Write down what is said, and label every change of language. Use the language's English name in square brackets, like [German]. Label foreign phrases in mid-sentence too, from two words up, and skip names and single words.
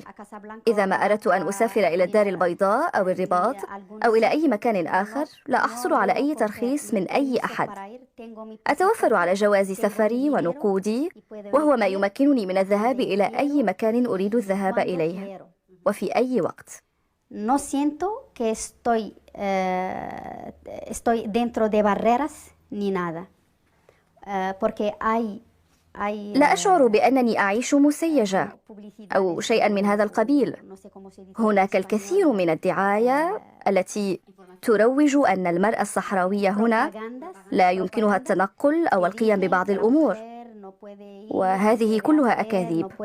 [Arabic] إذا ما أردت أن أسافر إلى الدار البيضاء أو الرباط أو إلى أي مكان آخر، لا أحصل على أي ترخيص من أي أحد. أتوفر على جواز سفري ونقودي، وهو ما يمكنني من الذهاب إلى أي مكان أريد الذهاب إليه وفي أي وقت. [Spanish] No siento que estoy dentro de barreras ni nada. [Arabic] لا أشعر بأنني أعيش مسيجة أو شيئا من هذا القبيل. هناك الكثير من الدعاية التي تروج أن المرأة الصحراوية هنا لا يمكنها التنقل أو القيام ببعض الأمور، وهذه كلها أكاذيب.